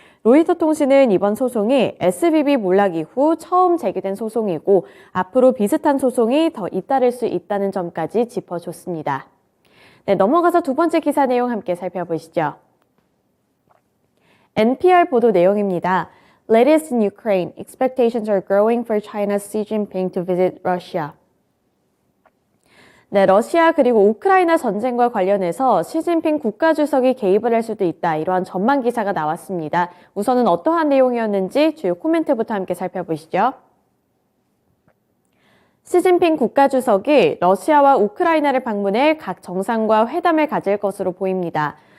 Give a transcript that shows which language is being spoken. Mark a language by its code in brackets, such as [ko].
[ko] 로이터 통신은 이번 소송이 SVB 몰락 이후 처음 제기된 소송이고 앞으로 비슷한 소송이 더 잇따를 수 있다는 점까지 짚어줬습니다. 네, 넘어가서 두 번째 기사 내용 함께 살펴보시죠. NPR 보도 내용입니다. [en] Latest in Ukraine, expectations are growing for China's Xi Jinping to visit Russia. [ko] 네, 러시아 그리고 우크라이나 전쟁과 관련해서 시진핑 국가주석이 개입을 할 수도 있다, 이러한 전망 기사가 나왔습니다. 우선은 어떠한 내용이었는지 주요 코멘트부터 함께 살펴보시죠. 시진핑 국가주석이 러시아와 우크라이나를 방문해 각 정상과 회담을 가질 것으로 보입니다.